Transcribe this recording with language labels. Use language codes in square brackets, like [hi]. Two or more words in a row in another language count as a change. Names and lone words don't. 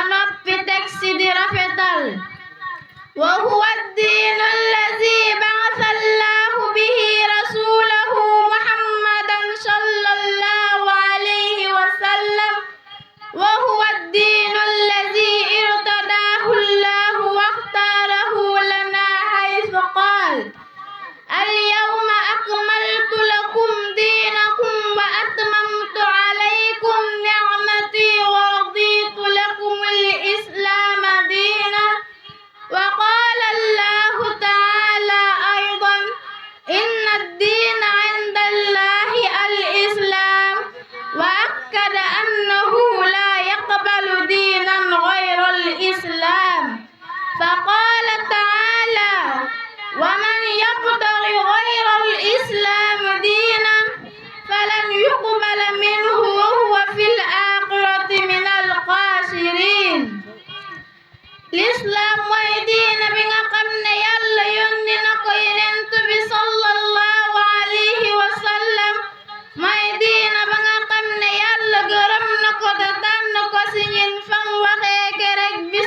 [wo] noppi teg ci di rafetal [ar] وهو الدين الذي بعث الله به رسوله محمدا صلى الله عليه و سلم وهو الدين الذي ارتضاه الله واختاره لنا حيث قال اليوم أكملت لكم دينكم وأتممت عليكم نعمتي ورضيت لكم الإسلام دينا وقال الله تعالى أيضا إن الدين عند الله الإسلام وأكد أنه لا يقبل دينا غير الإسلام فقال تعالى ومن يبتغي غير الإسلام دينا فلن يقبل منه وهو في الآخرة من الخاسرين [wo] l'islam mooy diina bi nga xam ne yàlla yónni na ko yonent bi [ar] صلى الله عليه وسلم [wo] mooy diina ba nga xam ne yàlla gërëm na ko te tànn ko ci ñin fam waxee kerek bis